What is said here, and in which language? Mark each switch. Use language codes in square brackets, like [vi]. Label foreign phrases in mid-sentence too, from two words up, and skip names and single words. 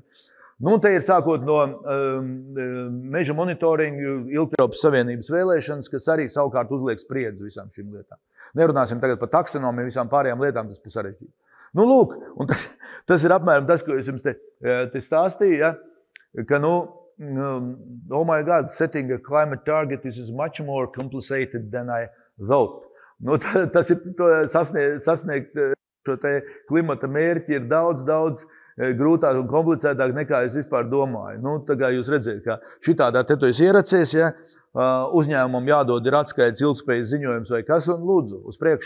[lv] Nu, te ir sākot no meža monitoringu, Eiropas Savienības vēlēšanas, kas arī savukārt uzliek spriedzi visām šīm lietām. Nerunāsim tagad par taksonomiju, visām pārējām lietām, tas ir sarežģīti. Nu, lūk, un tas ir apmēram tas, ko es jums te stāstīju, ja? Ka, nu, [en] oh my God, setting a climate target is much more complicated than I thought. [lv] Nu, tas ir sasniegt šo te klimata mērķi ir daudz grūtāk un komplicētāk nekā es vispār domāju. Nu, tā kā jūs redzēt, ka šitādā te tu esi ieracies, ja, uzņēmumam jādod ir atskaits ilgspējas ziņojums vai kas, un lūdzu, uz priekšu.